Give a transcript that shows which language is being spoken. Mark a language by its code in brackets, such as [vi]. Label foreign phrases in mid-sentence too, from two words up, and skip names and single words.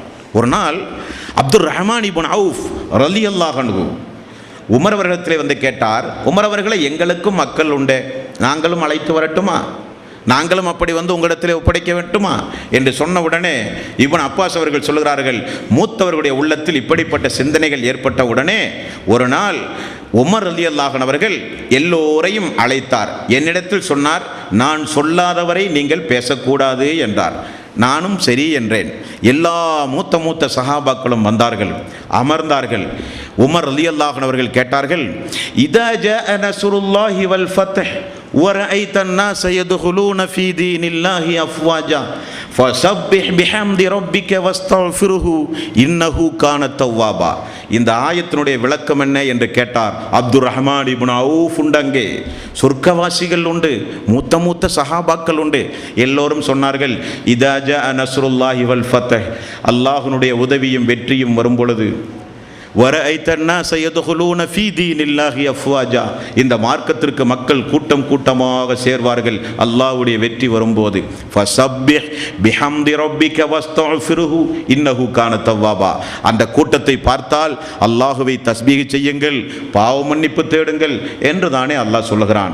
[ta] ஒரு நாள் அப்துர் ரஹ்மான் இப்னு அவுஃப் [ar] رضي الله عنه [ta] உமர் அவர்களிடத்திலே வந்து கேட்டார், உமர் அவர்களை, எங்களுக்கும் மக்கள் உண்டு, நாங்களும் அழைத்து வரட்டுமா, நாங்களும் அப்படி வந்து உங்களிடத்திலே ஒப்படைக்க வேண்டுமா என்று சொன்ன உடனே இப்னு அப்பாஸ் அவர்கள் சொல்கிறார்கள், மூத்தவர்களுடைய உள்ளத்தில் இப்படிப்பட்ட சிந்தனைகள் ஏற்பட்ட உடனே ஒரு நாள் உமர் [ar] رضي الله عنه [ta] அவர்கள் எல்லோரையும் அழைத்தார். என்னிடத்தில் சொன்னார், நான் சொல்லாதவரை நீங்கள் பேசக்கூடாது என்றார். நானும் சரி என்றேன். எல்லா மூத்த சஹாபாக்களும் வந்தார்கள், அமர்ந்தார்கள். [ar] உமர் رضي الله عنه [ta] அவர்கள் கேட்டார்கள், [ar] إذا جاء نصر الله والفتح ورأيت الناس يدخلون في دين الله أفواجا فسبح بحمد ربك واستغفره إنه كان توابا. [ta] இந்த ஆயத்தினுடைய விளக்கம் என்ன என்று கேட்டார். அப்துர் ரஹ்மான் இப்னு அவுஃப் உண்டங்கே, சொர்க்கவாசிகள் உண்டு, மூத்த சஹாபாக்கள் உண்டு. எல்லோரும் சொன்னார்கள், [ar] إذا جاء نصر الله والفتح, [ta] அல்லாஹ்வுடைய உதவியும் வெற்றியும் வரும் பொழுது, [ar] ورأيت الناس يدخلون في دين الله أفواجا, [ta] இந்த மார்க்கத்திற்கு மக்கள் கூட்டம் கூட்டமாக சேர்வார்கள் அல்லாஹ்வுடைய வெற்றி வரும்போது. [ar] فسبح بحمد ربك واستغفره إنه كان توابا, [ta] அந்த கூட்டத்தை பார்த்தால் அல்லாஹ்வை தஸ்பீஹ் செய்யுங்கள், பாவ மன்னிப்பு தேடுங்கள் என்று தானே அல்லாஹ் சொல்லுகிறான்.